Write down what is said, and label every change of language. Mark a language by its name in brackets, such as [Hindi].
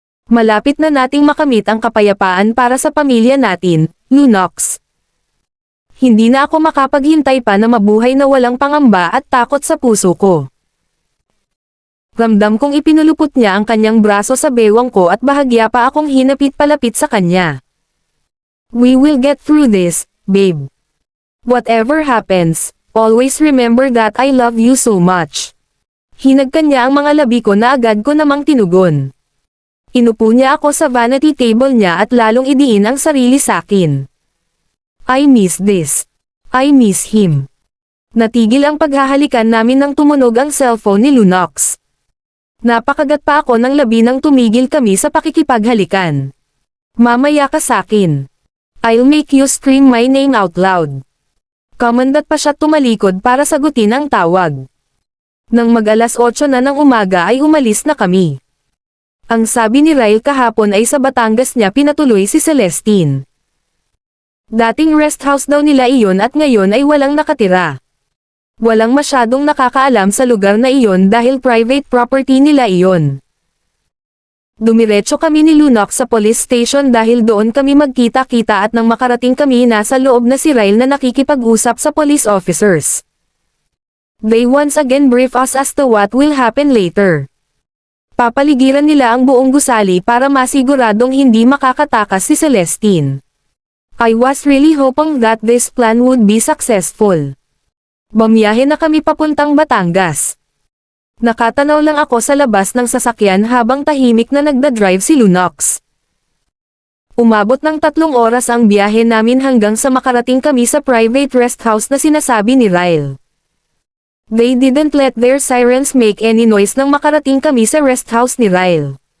[Filipino] Malapit na nating makamit ang kapayapaan para sa pamilya natin, Lunox. Hindi na ako makapaghintay pa na mabuhay na walang pangamba at takot sa puso ko. Ramdam kong ipinulupot niya ang kanyang braso sa bewang ko at bahagya pa akong hinapit-palapit sa kanya. [English] We will get through this, babe. Whatever happens, always remember that I love you so much. [Filipino] Hinagkan niya ang mga labi ko na agad ko namang tinugon. Inupo niya ako sa vanity table niya at lalong idiin ang sarili sakin. [English] I miss this. I miss him. [Filipino] Natigil ang paghahalikan namin nang tumunog ang cellphone ni Lunox. Napakagat pa ako ng labi nang tumigil kami sa pakikipaghalikan. Mamaya ka sakin. [English] I'll make you scream my name out loud. [Filipino] Kamandat pa siya tumalikod para sagutin ang tawag. Nang mag-alas 8 na ng umaga ay umalis na kami. Ang sabi ni Ryle kahapon ay sa Batangas niya pinatuloy si Celestine. Dating rest house daw nila iyon at ngayon ay walang nakatira. Walang masyadong nakakaalam sa lugar na iyon dahil private property nila iyon. Dumiretso kami ni Lunox sa police station dahil doon kami magkita-kita at nang makarating kami nasa loob na si Ryle na nakikipag-usap sa police officers. [English] They once again brief us as to what will happen later. [Filipino] Papaligiran nila ang buong gusali para masiguradong hindi makakatakas si Celestine. [English] I was really hoping that this plan would be successful. [Filipino] Bumiyahe na kami papuntang Batangas. Nakatanaw lang ako sa labas ng sasakyan habang tahimik na nagdadrive si Lunox. Umabot ng 3 oras ang biyahe namin hanggang sa makarating kami sa private rest house na sinasabi ni Ryle. [English] They didn't let their sirens make any noise [Filipino] nang makarating kami sa rest house ni Ryle.